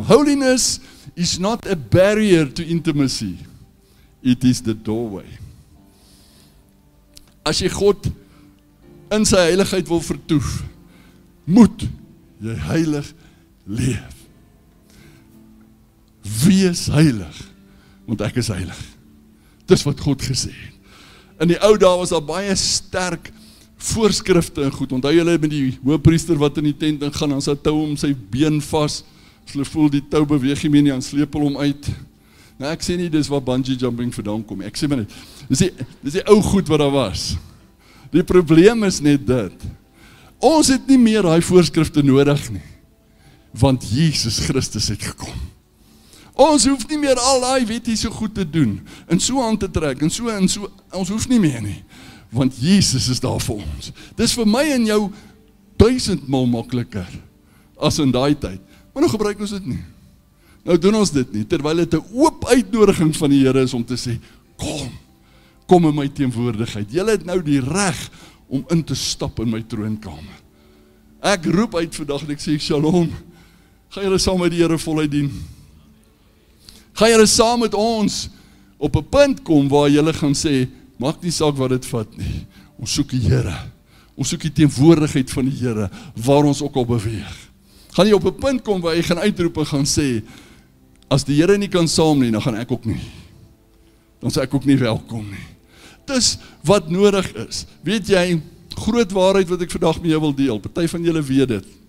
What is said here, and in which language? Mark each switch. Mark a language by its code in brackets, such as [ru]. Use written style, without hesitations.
[en] Holiness is not a barrier to intimacy. It is the doorway. [af] As jy God in sy heiligheid wil vertoef, moet jy heilig leef. Wees heilig, want ek is heilig. Dis wat God gesê het. In die ou dae was daar baie sterk voorskrifte en goed. Onthou julle met die hoëpriester wat in die tent ingaan, dan sit tou om sy been vas. As hulle voel die tou beweeg nie meer nie, dan sleep hulle hom uit. Nou ek sê nie dis waar bungee jumping vandaan kom. Ek sê maar net, dis die ou goed wat daar was. Die probleem is net dit. Ons het nie meer daai voorskrifte nodig nie, want Jesus Christus het gekom. Ons hoef nie meer al daai wetjies so goed te doen, en so aan te trek, en so, ons hoef nie meer nie, want Jesus is daar vir ons. Dis vir my en jou 1000 maal makliker, as in daai tyd, maar nou gebruik ons dit nie. Nou doen ons dit nie, terwyl dit 'n oop uitnodiging van die Here is om te sê, kom in my teenwoordigheid, julle het nou die reg om in te stap in my troonkamer. Ek roep uit vandag en ek sê, Shalom, gaan julle saam met die Here voluit dien? Gaan julle saam met ons op 'n punt kom waar julle gaan sê, maak nie saak wat dit vat nie, ons soek die Here, ons soek die teenwoordigheid van die Here, waar ons ook al beweeg. Gaan jy op 'n punt kom waar jy gaan uitroep en gaan sê, as die Here nie kan saam nie, dan gaan ek ook nie. Dan sê ek ook nie welkom nie. Dis wat nodig is. Weet jy, groot waarheid wat ek vandag met jou wil deel, party van julle weet dit.